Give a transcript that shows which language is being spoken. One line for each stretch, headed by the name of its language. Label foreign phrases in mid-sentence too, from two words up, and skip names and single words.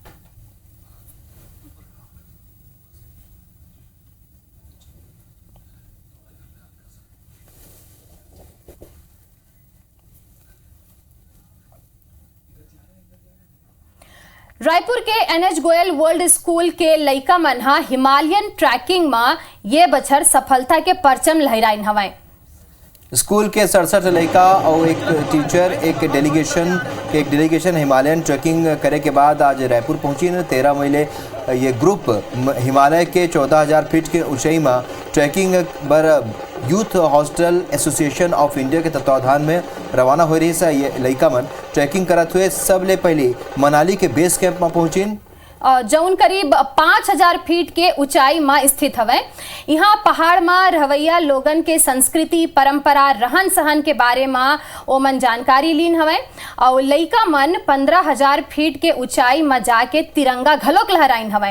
Chhattisgarhi: रायपुर के एनएच गोयल वर्ल्ड स्कूल के लइका मन हा हिमालयन ट्रैकिंग में ये बछर सफलता के परचम लहराइन हवाएं। स्कूल के 67 लड़का और एक टीचर एक डेलीगेशन हिमालयन ट्रैकिंग करे के बाद आज रायपुर पहुंची। 13 मई ले ये ग्रुप हिमालय के 14,000 फीट के ऊंचाई में ट्रैकिंग पर यूथ हॉस्टल एसोसिएशन ऑफ इंडिया के तत्वाधान में रवाना हो रही है। ये लड़का मन ट्रैकिंग करत हुए सबले पहले मनाली के बेस कैंप में पहुंचिन, जौन करीब 5,000 फीट के ऊंचाई में स्थित हवे। यहाँ पहाड़ में रहवैया लोगन के संस्कृति परंपरा रहन सहन के बारे में ओमन जानकारी लीन हवे और लइका मन 15,000 फीट के ऊंचाई में जाके तिरंगा घलोक लहराइन हवे।